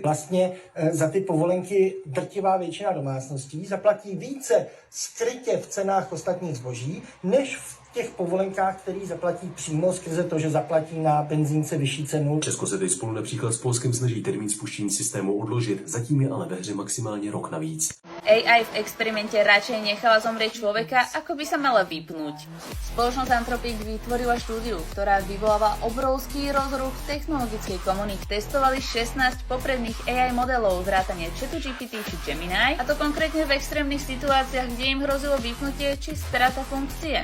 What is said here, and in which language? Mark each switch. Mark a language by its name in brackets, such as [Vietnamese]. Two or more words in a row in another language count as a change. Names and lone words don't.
[Czech] Vlastně za ty povolenky drtivá většina domácností zaplatí více skrytě v cenách ostatních zboží, než v těch povolenkách, který zaplatí přímo skrze to, že zaplatí na benzínce vyšší cenu. Česko se teď spolu například s Polskem snaží termín spuštění systému odložit, zatím je ale ve hře maximálně rok navíc. [Slovak] AI v experimente radšej nechala zomrieť človeka, ako by sa mala vypnúť. Spoločnosť Anthropic vytvorila štúdiu, ktorá vyvoláva obrovský rozruch v technologickej komunite. Testovali 16 popredných AI modelov vrátane ChatGPT či Gemini, a to konkrétne v extrémnych situáciách, kde im hrozilo vypnutie či strata funkcie.